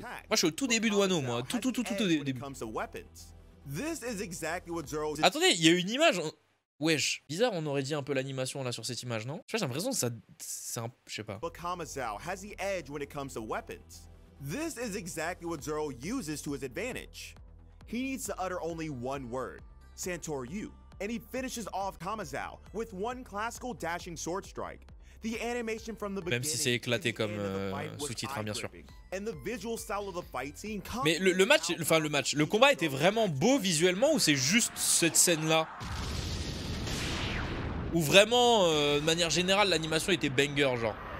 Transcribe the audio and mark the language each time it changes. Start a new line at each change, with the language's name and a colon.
French: Moi je suis au tout début de Wano moi. Tout début. Attendez il y a une image... Wesh, bizarre, on aurait dit un peu l'animation là sur cette image, non? Je sais pas, j'ai l'impression que ça... c'est un... je sais pas.
English: But Kamazao has the edge when it comes to weapons. This is exactly what Zoro uses to his advantage. He needs to utter only one word, Santoryu, and he finishes off Kamazao with one classical dashing sword strike. The animation from the beginning,
French: même si c'est éclaté comme sous-titre, hein, bien sûr.
English: And the visual style of the fight scene.
French: Mais le combat était vraiment beau visuellement ou c'est juste cette scène-là? Ou vraiment, de manière générale, l'animation était banger, genre.